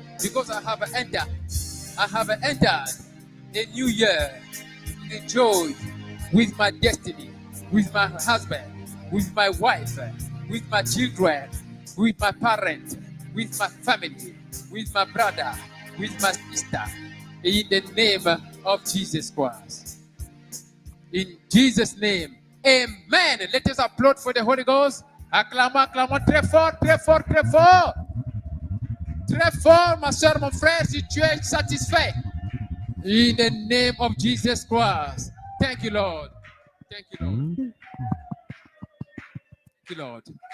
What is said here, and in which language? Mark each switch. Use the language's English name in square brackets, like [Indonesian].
[English] Because I have entered a new year in joy with my destiny, with my husband, with my wife, with my children, with my parents, with my family, with my brother, with my sister, in the name of Jesus Christ. In Jesus' name, amen. Let us applaud for the Holy Ghost. [French] Acclamons, acclamons très fort, très fort, très fort. Très fort, ma soeur, mon frère, si tu es satisfait. [English] In the name of Jesus Christ. Thank you, Lord. Thank you, Lord. Thank you, Lord.